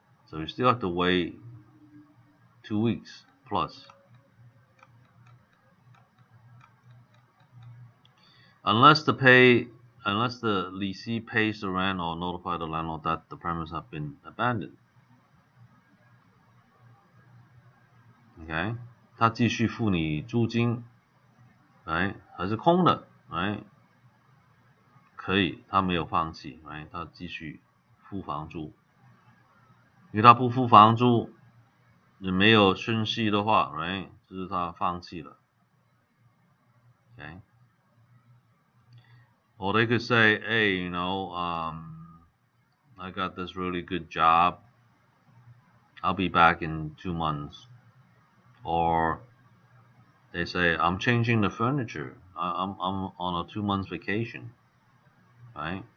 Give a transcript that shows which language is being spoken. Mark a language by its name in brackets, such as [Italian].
[English] So you still have to wait 2 weeks plus. Unless the lessee pays the rent or notify the landlord that the premise have been abandoned. [Chinese] OK， 他继续付你租金，哎，还是空的，哎，可以，他没有放弃，哎，他继续付房租。因为他不付房租，也没有讯息的话，哎，就是他放弃了。 OK。 [English] Or they could say, hey, you know, I got this really good job. I'll be back in 2 months. Or they say, I'm changing the furniture. I'm on a 2 months vacation. Right?